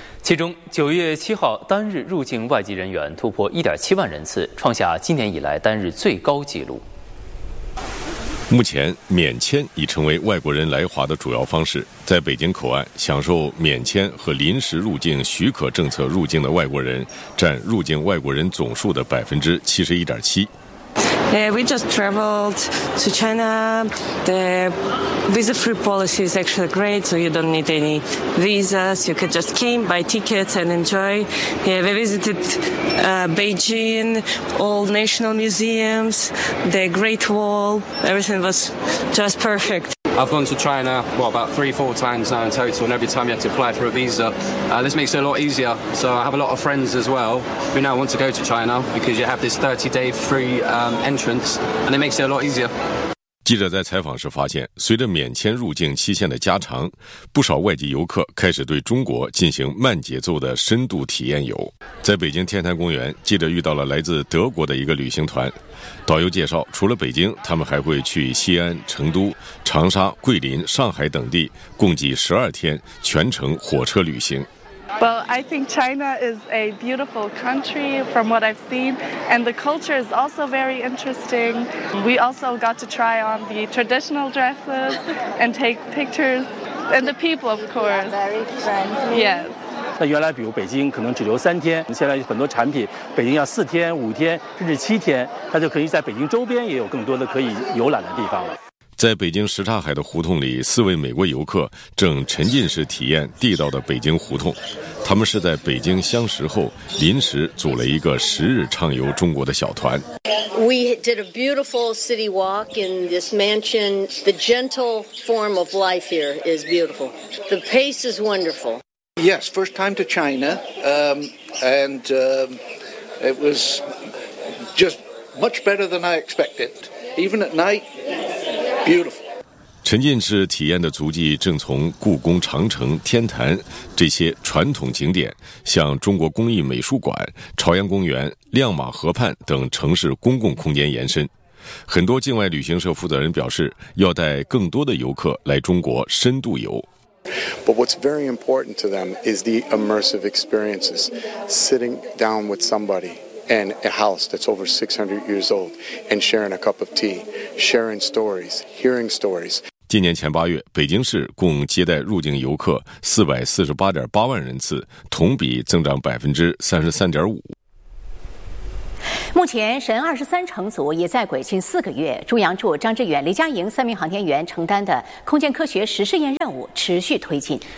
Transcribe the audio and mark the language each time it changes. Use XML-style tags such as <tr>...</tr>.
<zh>其中，9月7号单日入境外籍人员突破1.7万人次，创下今年以来单日最高纪录。目前，免签已成为外国人来华的主要方式。在北京口岸享受免签和临时入境许可政策入境的外国人，占入境外国人总数的71.7%。</zh> <en>We just traveled to China. The visa-free policy is actually great, so you don't need any visas. You can just came, buy tickets and enjoy. Yeah, we visited Beijing, all national museums, the Great Wall. Everything was just perfect. I've gone to China, well, about 3-4 times now in total, and every time you have to apply for a visa, this makes it a lot easier. So I have a lot of friends as well who now want to go to China because you have this 30-day free entrance, and it makes it a lot easier.</en> <zh>记者在采访时发现，随着免签入境期限的加长，不少外籍游客开始对中国进行慢节奏的深度体验游。在北京天坛公园，记者遇到了来自德国的一个旅行团。导游介绍，除了北京，他们还会去西安、成都、长沙、桂林、上海等地，共计12天，全程火车旅行。</zh> <en>Well, I think China is a beautiful country from what I've seen, and the culture is also very interesting. We also got to try on the traditional dresses and take pictures, and the people, of course. Very friendly. Yes.</en> <zh>那原来比如北京可能只留3天，现在很多产品北京要4天、5天，甚至7天，它就可以在北京周边也有更多的可以游览的地方了。在北京什刹海的胡同里，四位美国游客正沉浸式体验地道的北京胡同。他们是在北京相识后临时组了一个10日畅游中国的小团。</zh> <en>We did a beautiful city walk in this mansion. The gentle form of life here is beautiful. The pace is wonderful. Yes, first time to China, it was just much better than I expected. Even at night, beautiful.</en> <zh>沉浸式体验的足迹正从故宫、长城、天坛这些传统景点向中国工艺美术馆、朝阳公园、亮马河畔等城市公共空间延伸。很多境外旅行社负责人表示，要带更多的游客来中国深度游。</zh> <en>But what's very important to them is the immersive experiences. Sitting down with somebody in a house that's over 600 years old and sharing a cup of tea, sharing stories, hearing stories.</en> <zh>今年前八月，北京市共接待入境游客 448.8万人次，同比增长 33.5%。目前神23乘组已在轨庆4个月，朱杨柱、张志远、李佳莹三名航天员承担的空间科学实试验任务持续推进。</zh>